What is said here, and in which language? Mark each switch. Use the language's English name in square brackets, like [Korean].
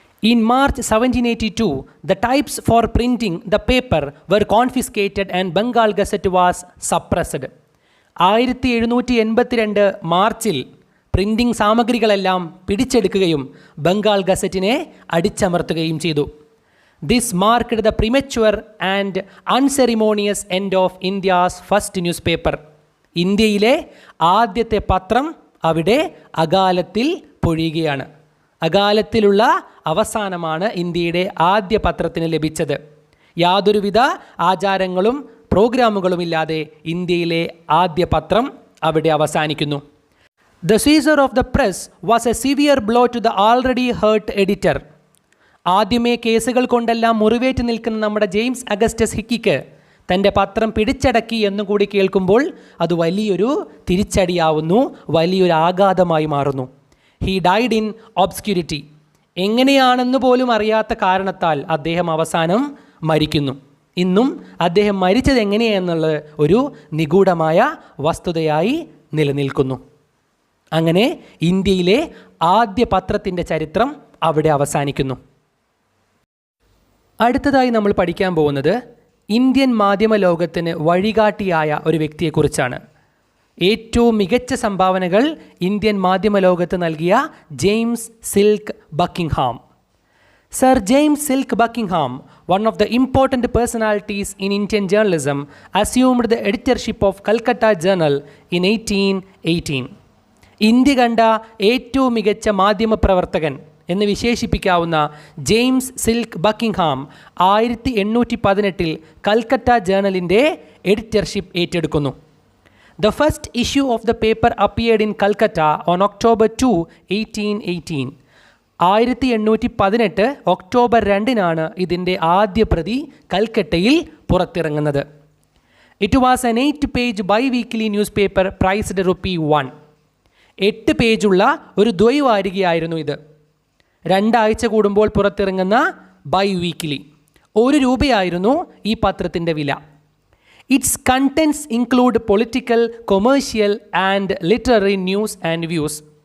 [English] In March 1782 the types for printing the paper were confiscated and Bengal Gazette was suppressed. [Malayalam] 1782 മാർച്ചിൽ printing സാമഗ്രികളെല്ലാം പിടിച്ചെടുക്കുകയും ബംഗാൾ ഗസറ്റിനെ അടിച്ചമർത്തുകയും ചെയ്തു. [English] This marked the premature and unceremonious end of India's first newspaper. [Malayalam] ഇന്ത്യയിലെ ആദ്യത്തെ പത്രം അവിടെ അകാലത്തിൽ പൊഴിയുകയാണ്. അകാലത്തിലുള്ള അവസാനമാണ് ഇന്ത്യയുടെ ആദ്യ പത്രത്തിന് ലഭിച്ചത്. യാതൊരുവിധ ആചാരങ്ങളും പ്രോഗ്രാമുകളുമില്ലാതെ ഇന്ത്യയിലെ ആദ്യ പത്രം അവിടെ അവസാനിക്കുന്നു. [English] The seizure of the press was a severe blow to the already hurt editor. [Malayalam] ആദ്യമേ കേസുകൾ കൊണ്ടെല്ലാം മുറിവേറ്റ് നിൽക്കുന്ന നമ്മുടെ ജെയിംസ് അഗസ്റ്റസ് ഹിക്കിക്ക് തൻ്റെ പത്രം പിടിച്ചടക്കി എന്നുകൂടി കേൾക്കുമ്പോൾ അത് വലിയൊരു തിരിച്ചടിയാവുന്നു, വലിയൊരു ആഘാതമായി മാറുന്നു. [English] He died in obscurity. [Malayalam] എങ്ങനെയാണെന്ന് പോലും അറിയാത്ത കാരണത്താൽ അദ്ദേഹം അവസാനം മരിക്കുന്നു. ഇന്നും അദ്ദേഹം മരിച്ചത് എങ്ങനെയാണെന്നുള്ളത് ഒരു നിഗൂഢമായ വസ്തുതയായി നിലനിൽക്കുന്നു. അങ്ങനെ ഇന്ത്യയിലെ ആദ്യ പത്രത്തിൻ്റെ ചരിത്രം അവിടെ അവസാനിക്കുന്നു. അടുത്തതായി നമ്മൾ പഠിക്കാൻ പോകുന്നത് ഇന്ത്യൻ മാധ്യമ ലോകത്തിന് വഴികാട്ടിയായ ഒരു വ്യക്തിയെക്കുറിച്ചാണ്. ഏറ്റവും മികച്ച സംഭാവനകൾ ഇന്ത്യൻ മാധ്യമ ലോകത്ത് നൽകിയ James silk Buckingham. [English] Sir James Silk Buckingham, one of the important personalities in Indian journalism, assumed the editorship of Calcutta Journal in 1818. [Malayalam] India കണ്ട ഏറ്റവും മികച്ച മാധ്യമപ്രവർത്തകൻ എന്ന് വിശേഷിപ്പിക്കാവുന്ന ജെയിംസ് സിൽക്ക് ബക്കിംഗ്ഹാം 1818 കൽക്കട്ട ജേണലിൻ്റെ എഡിറ്റർഷിപ്പ് ഏറ്റെടുക്കുന്നു. [English] The first issue of the paper appeared in Calcutta on October 2, 1818. [Malayalam] 1818 October 2 ഇതിൻ്റെ ആദ്യ പ്രതി കൽക്കട്ടയിൽ പുറത്തിറങ്ങുന്നത്. [English] It was an 8-page bi-weekly newspaper priced ₹1. [Malayalam] 8 പേജുള്ള ഒരു ദ്വൈവാരികയായിരുന്നു ഇത്. 2 ആഴ്ച കൂടുമ്പോൾ പുറത്തിറങ്ങുന്ന ബൈ-വീക്കിലി. ₹1 ഈ പത്രത്തിൻ്റെ വില. [English] Its contents include political, commercial and literary news and views.